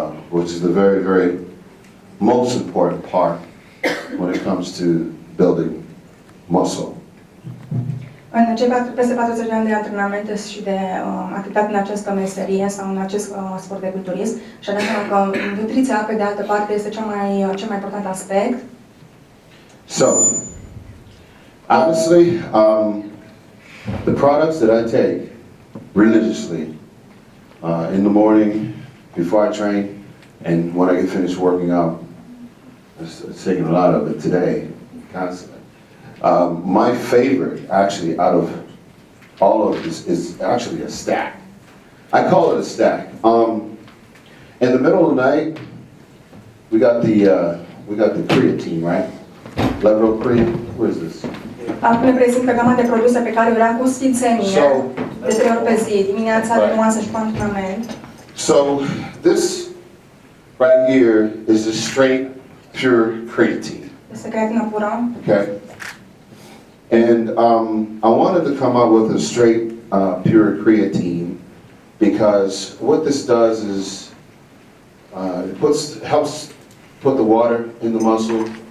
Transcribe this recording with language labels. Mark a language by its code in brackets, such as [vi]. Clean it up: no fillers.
[en] Which is the very, very most important part when it comes to building muscle. [ro] În cei peste 40 de ani de antrenamente și de activitate în această meserie sau în acest sport de culturism, și anume că nutriția, pe de altă parte, este cel mai important aspect. [en] So, honestly, the products that I take religiously in the morning, before I train, and when I get finished working out, it's taking a lot of it today, constantly. My favorite, actually, out of all of this, is actually a stack. I call it a stack. In the middle of the night, we got the creatine, right? Levrone creatine. Where is this? [ro] Acum ne prezintă gama de produse pe care o ia cu sfințenie, de 3 ori pe zi, dimineața, după masă și cu antrenament. [en] So this right here is a straight, pure creatine. [ro] Este creatină pură. [en] Okay. And I wanted to come up with a straight, pure creatine because what this does is it helps put the water in the muscle.